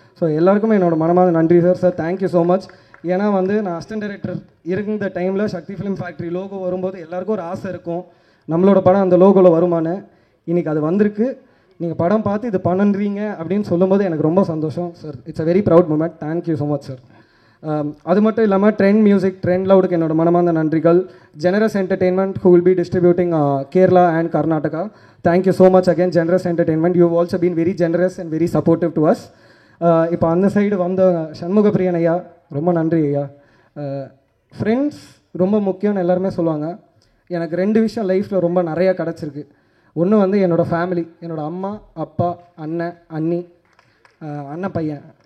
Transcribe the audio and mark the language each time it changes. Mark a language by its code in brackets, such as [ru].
[ta] So எல்லாருக்குமே என்னோட மனமார்ந்த நன்றி sir. Sir [en] Thank you so much. [ta] ஏன்னா வந்து நான் அசிஸ்டன்ட் டைரக்டர் இருந்த டைமில் சக்தி ஃபிலிம் ஃபேக்ட்ரி லோகோ வரும்போது எல்லாருக்கும் ஒரு ஆசை இருக்கும், நம்மளோட படம் அந்த லோகோவில் வருமானு. இன்றைக்கி அது வந்திருக்கு. நீங்கள் படம் பார்த்து இது பண்ணுறீங்க அப்படின்னு சொல்லும்போது எனக்கு ரொம்ப சந்தோஷம் sir. [en] It's a very proud moment. Thank you so much sir. [ta] அது மட்டும் இல்லாமல் ட்ரெண்ட் மியூசிக், ட்ரெண்ட் லவுடுக்கு என்னோட மனமார்ந்த நன்றிகள். [en] Generous Entertainment who will be distributing Kerala and Karnataka. Thank you so much again, Generous Entertainment. You have also been very generous and very supportive to us. [ta] இப்போ அந்த side வந்த சண்முகப்பிரியன் ஐயா, ரொம்ப நன்றி ஐயா. ஃப்ரெண்ட்ஸ் ரொம்ப முக்கியம்னு எல்லாருமே சொல்லுவாங்க. எனக்கு 2 விஷயம் லைஃப்பில் ரொம்ப நிறையா கிடச்சிருக்கு. ஒன்று வந்து என்னோடய ஃபேமிலி, என்னோடய அம்மா, அப்பா, அண்ணன், அண்ணி, அண்ணன் பையன்.